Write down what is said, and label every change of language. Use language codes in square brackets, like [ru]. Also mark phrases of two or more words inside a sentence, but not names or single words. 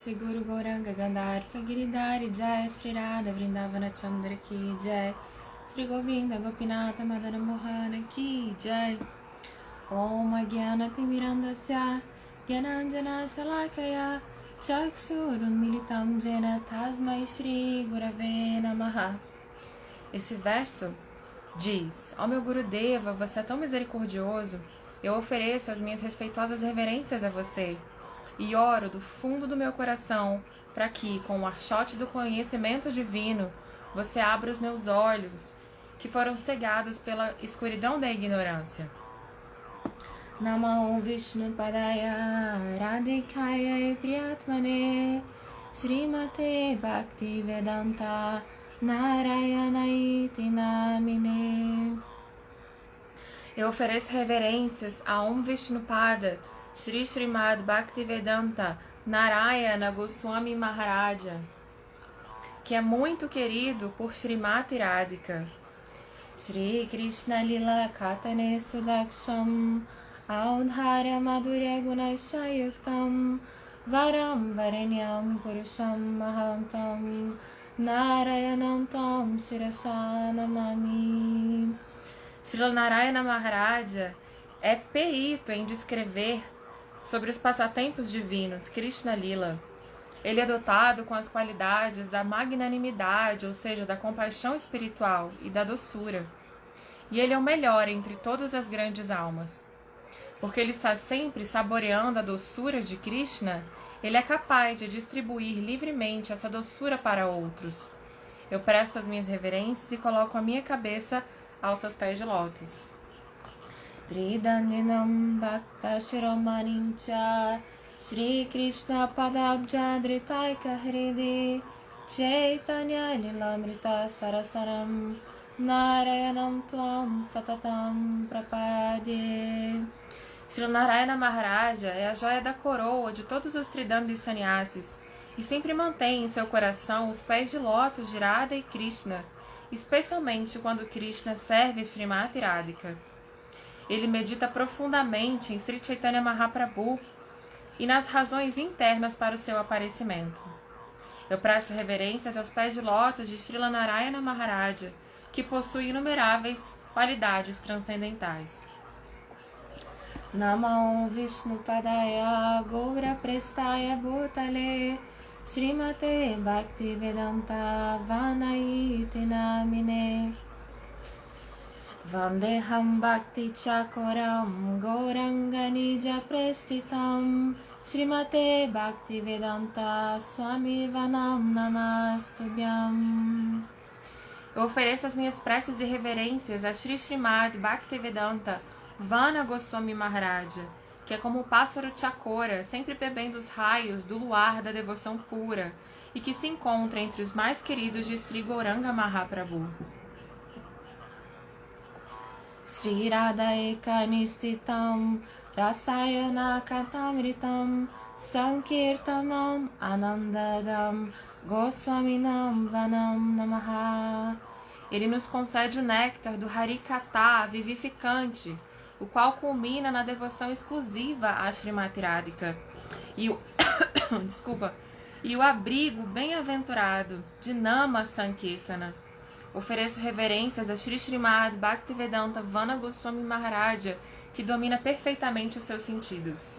[sa] श्री गुरु गौराङ्ग गान्धर्व गिरिधारी जय श्री राधा वृन्दावन चन्द्र की जय श्री गोविन्द गोपीनाथ मदन मोहन की जय ॐ अज्ञान तिमिरान्धस्य ज्ञानाञ्जन शलाकया चक्षुरुन्मीलितं येन तस्मै श्री गुरवे नमः. [pt] Esse verso diz: ó meu Gurudeva, você é tão misericordioso, eu ofereço as minhas respeitosas reverências a você e oro do fundo do meu coração para que, com o archote do conhecimento divino, você abra os meus olhos, que foram cegados pela escuridão da ignorância. [sa] नमो विष्णु पादाय राधिकाय प्रियात्मने श्रीमते भक्ति वेदान्त नारायण इति नामिने. [pt] Eu ofereço reverências a Vishnupada Shri Srimad Bhaktivedanta Narayana Goswami Maharaja, que é muito querido por Srimati Radhika. [sa] श्री कृष्ण लीला कथने सुदक्षम् औदार्य माधुर्य गुणैश्च युक्तम् वरम् वरेण्यम् पुरुषम् महान्तम् नारायणं तम् शिरसा नमामि. [pt] Srila Narayana Maharaja é perito em descrever sobre os passatempos divinos, Krishna Lila. Ele é dotado com as qualidades da magnanimidade, ou seja, da compaixão espiritual e da doçura. E ele é o melhor entre todas as grandes almas. Porque ele está sempre saboreando a doçura de Krishna, ele é capaz de distribuir livremente essa doçura para outros. Eu presto as minhas reverências e coloco a minha cabeça aos seus pés de lótus. [sa] त्रिदण्डिनम् भक्त शिरोमणिञ्च श्री कृष्ण पादाब्ज धृतैक हृदि चैतन्य लीलामृत सारसारम् नारायणम् त्वम् सततम् प्रपद्ये. [pt] Sri Narayana Maharaja é a joia da coroa de todos os Tridandi Sannyasis e sempre mantém em seu coração os pés de lótus de Radha e Krishna, especialmente quando Krishna serve Srimati Radhika. Ele medita profundamente em Sri Chaitanya Mahaprabhu e nas razões internas para o seu aparecimento. Eu presto reverências aos pés de lótus de Srila Narayana Maharaja, que possui inumeráveis qualidades transcendentais. [sa] नमो विष्णु पादाय गौर प्रेष्ठाय भूतले श्रीमते भक्ति वेदान्त वन इति नामिने वन्देऽहम् भक्ति चकोरम् गौराङ्ग निज प्रेष्ठितम् श्रीमते भक्ति वेदान्त स्वामी वनम् नमस्तुभ्यम्. [pt] Eu ofereço as minhas preces e reverências a Shri Srimad Bhaktivedanta Vana Goswami Maharaja, que é como o pássaro Chakora, sempre bebendo os raios do luar da devoção pura, e que se encontra entre os mais queridos de Sri Gauranga Mahaprabhu. [sa] श्री राधा एक निष्ठितम् रसायन कथामृतम् सङ्कीर्तनम् आनन्ददम् गोस्वामिनम् वनम् नमः. [pt] Ele nos concede o néctar do Harikata vivificante, o qual culmina na devoção exclusiva a Srimati Radhika, e o e o abrigo bem-aventurado de Nama Sankirtana. Ofereço reverências a Shri Srimad Bhaktivedanta Vana Goswami Maharaja, que domina perfeitamente os seus sentidos.